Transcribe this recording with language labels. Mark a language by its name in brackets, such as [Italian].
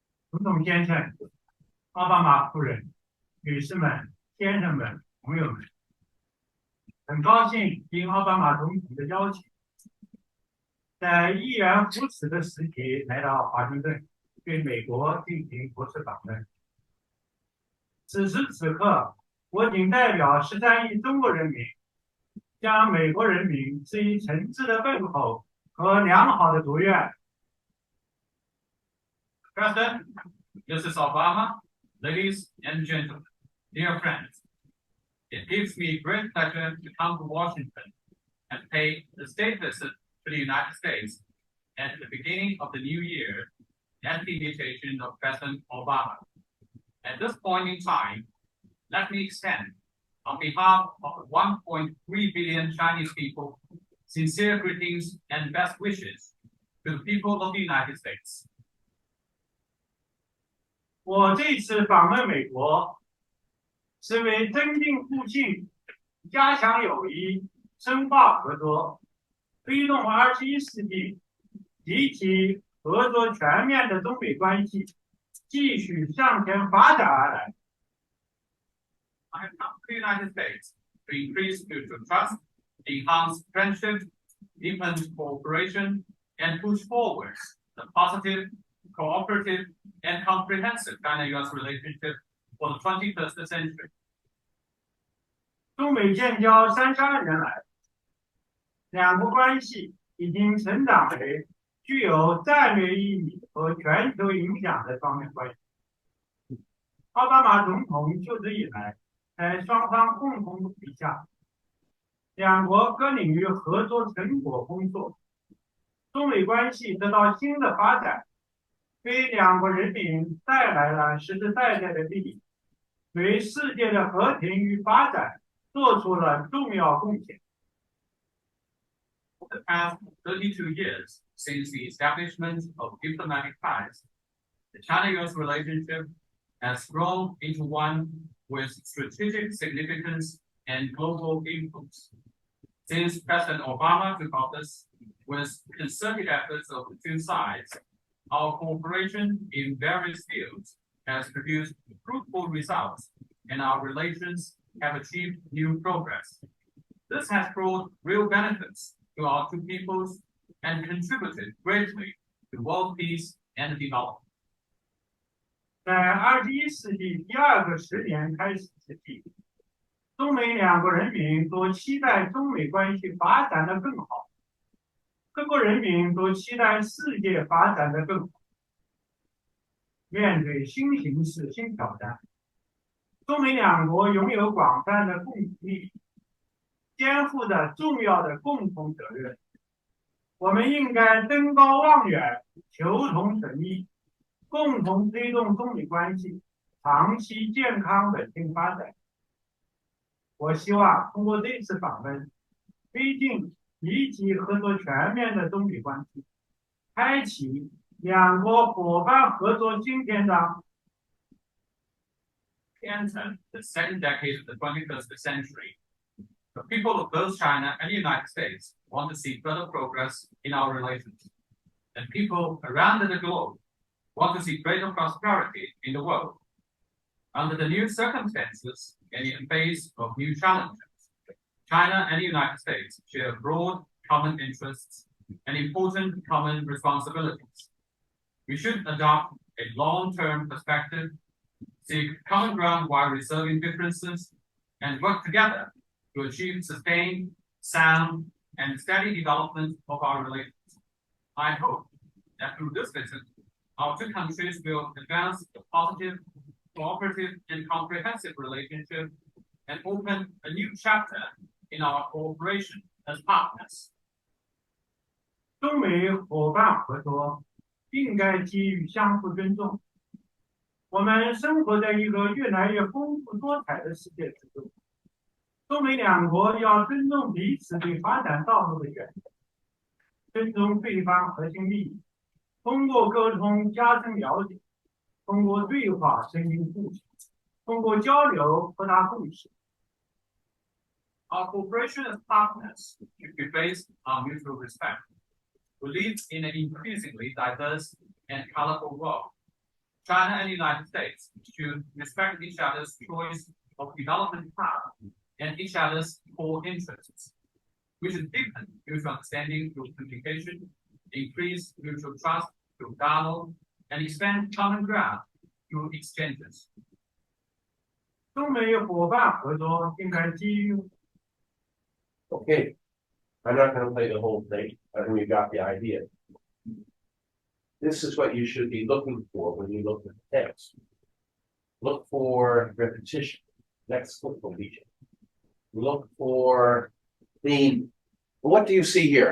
[Chinese] 总统先生、奥巴马夫人、女士们、先生们、朋友们，很高兴应奥巴马总统的邀请，在一元扶持的时期来到华盛顿，对美国进行国事访问。此时此刻，我谨代表13亿中国人民，向美国人民致以诚挚的问候和良好的祝愿。 [English] President, Mrs. Obama, ladies and gentlemen, dear friends, it gives me great pleasure to come to Washington and pay a state visit to the United States at the beginning of the new year at the invitation of President Obama. At this point in time, let me extend, on behalf of 1.3 billion Chinese people, sincere greetings and best wishes to the people of the United States. [Chinese] 我这次访问美国，是为增进互信、加强友谊、深化合作，推动21世纪集体合作全面的中美关系继续向前发展而来。 [English] I have come to the United States to increase mutual trust, enhance friendship, deepen cooperation, and push forward the positive, cooperative, and comprehensive China-US relationship for the 21st century. [Chinese] 中美建交32年来，两国关系已经成长为具有战略意义和全球影响的双边关系。奥巴马总统就职以来，在双方共同努力下，两国各领域合作成果丰硕，中美关系得到新的发展，为两国人民带来了实实在在的利益，为世界的和平与发展做出了重要贡献。 [English] For the past 32 years since the establishment of diplomatic ties, the China-US relationship has grown into one with strategic significance and global influence. Since President Obama took office, with concerted efforts of the two sides, our cooperation in various fields has produced fruitful results, and our relations have achieved new progress. This has brought real benefits to our two peoples and contributed greatly to world peace and development. [Chinese] 在21世纪第二个10年开始之际，中美两国人民都期待中美关系发展的更好，各国人民都期待世界发展的更好。面对新形势、新挑战，中美两国拥有广泛的共同利益，肩负着重要的共同责任。我们应该登高望远，求同存异，共同推动中美关系长期健康稳定发展。我希望通过这次访问，推进积极合作全面的中美关系，开启两国伙伴合作新篇章。 [English] We enter the second decade of the 21st century. The people of both China and the United States want to see further progress in our relations. And people around the globe want to see greater prosperity in the world. Under the new circumstances and in the face of new challenges, China and the United States share broad common interests and important common responsibilities. We should adopt a long-term perspective, seek common ground while resolving differences, and work together to achieve sustained, sound, and steady development of our relations. I hope that through this visit, our two countries will advance the positive, cooperative, and comprehensive relationship and open a new chapter in our cooperation as partners. [Chinese] 中美伙伴合作应该基于相互尊重。我们生活在一个越来越丰富多彩的世界之中，中美两国要尊重彼此对发展道路的选择，尊重对方核心利益，通过沟通加深了解，通过对话增进互信，通过交流扩大共识。 [English] Our cooperation as partners should be based on mutual respect. We live in an increasingly diverse and colorful world. China and the United States should respect each other's choice of development path and each other's core interests. We should deepen mutual understanding through communication, increase mutual trust through dialogue, and expand common ground through exchanges. [Chinese] 中美伙伴合作应该基于 [English] Okay, I'm not going to play the whole thing. I think we got the idea. This is what you should be looking for when you look at the text. Look for repetition, lexical Look for theme. What do you see here?